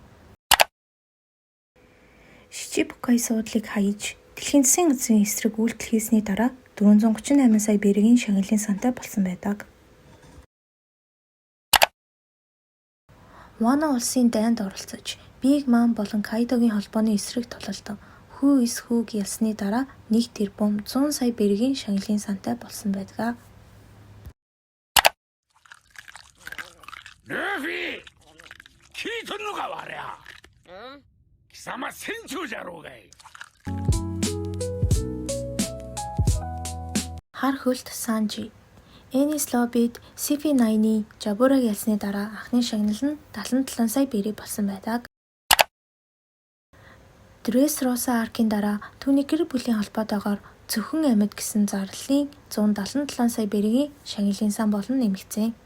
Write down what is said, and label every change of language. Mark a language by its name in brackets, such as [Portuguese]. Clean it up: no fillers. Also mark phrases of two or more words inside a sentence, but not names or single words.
[Mongolian] Шичибукай суудлыг хаяж Дэлхийн засгийн газрын эсрэг үйлдэл хийсний дараа 438 сая бэргийн шагналын сантай болсон байдаг. Вано улсын дайнд оролцож Биг Мам болон Кайдогийн холбооны эсрэг тулалдан Хүү эс хүүг ялсны дараа 1 тэрбум 100 сая бэргийн шагналын сантай болсон байдаг. [Japanese] ルフィ、聞いとんのかわりゃ。貴様船長じゃろうがい。 [Mongolian] Хар хөлт Санжи Энис Лобид CP9-ийн Жабураг ялсны дараа анхны шагнал нь 77 сая бэрий болсон байдаг. Дресс Роса аркийн дараа түүний гэр бүлийн холбоотойгоор Зөвхөн амьд гэсэн зарлалын 177 сая бэргийн шагналын сан болон нэмэгдсэн.